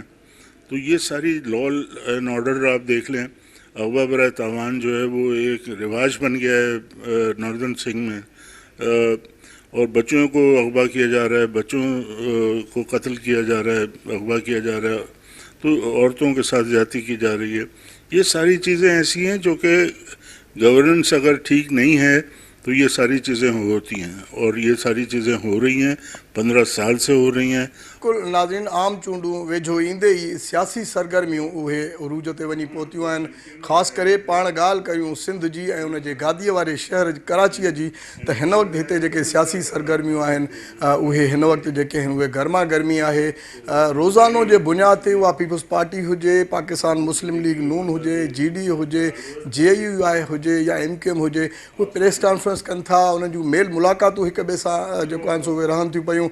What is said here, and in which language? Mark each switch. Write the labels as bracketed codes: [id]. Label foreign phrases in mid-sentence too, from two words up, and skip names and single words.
[ur] تو یہ ساری [en] law and order [ur] آپ دیکھ لیں, اغوا برائے تاوان جو ہے وہ ایک رواج بن گیا ہے ناردرن سنگھ میں, اور بچوں کو اغوا کیا جا رہا ہے, بچوں کو قتل کیا جا رہا ہے, اغوا کیا جا رہا ہے, تو عورتوں کے ساتھ زیادتی کی جا رہی ہے. یہ ساری چیزیں ایسی ہیں جو کہ گورننس اگر ٹھیک نہیں ہے تو یہ ساری چیزیں ہوتی ہیں, اور یہ ساری چیزیں ہو رہی ہیں, 15 سال سے ہو رہی ہیں. [sd] کل ناظرین, عام چونڈوں ویجھو ایندے ہی سیاسی سرگرمیوں اُہے عروج تے وञी پہتیوں آहिनि. خاص करे पाण ॻाल्हि कयूं सिंध जी ऐं उन जे गादीअ वारे शहर कराचीअ जी, त हिन वक़्तु हिते जेके सियासी सरगर्मियूं आहिनि उहे हिन वक़्तु जेके आहिनि उहे गर्मा गर्मी आहे. रोज़ानो जे बुनियाद ते उहा पीपल्स पार्टी हुजे, पाकिस्तान मुस्लिम लीग नून हुजे, जी डी हुजे, जे यू आई हुजे या एम क्यू एम हुजे, उहे [en] press conference [sd] कनि था, उन्हनि जूं मेल मुलाक़ातूं हिक ॿिए सां जेको आहिनि सो उहे रहनि थियूं पियूं.